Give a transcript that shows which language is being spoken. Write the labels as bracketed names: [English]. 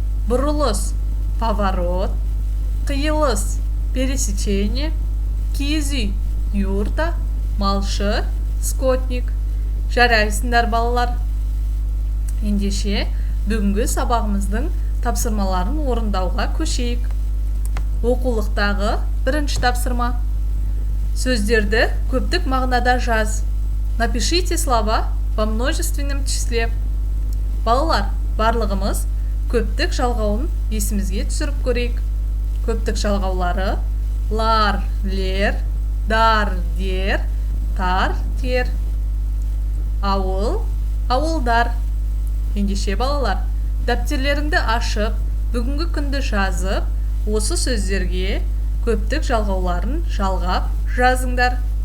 [Kazakh] Бұрылыс – поворот. Қиылыс – пересечение, киіз үй, юрта, малшы, скотник. Жарайсыңдар, балалар. Ендеше, бүгінгі сабағымыздың тапсырмаларын орындауға көшейік. Оқулықтағы бірінші тапсырма. Сөздерді көптік мағынада жаз. [Russian] Напишите слова во множественном числе. [Kazakh] Балалар, барлығымыз көптік жалғауын есімізге түсіріп көрейік. Көптік жалғаулары: лар, лер, дар, дер, тар, тер. Ауыл, ауылдар. Ендеше, балалар, дәптерлеріңді ашып, бүгінгі күнді жазып, осы сөздерге көптік жалғауларын жалғап жазыңдар.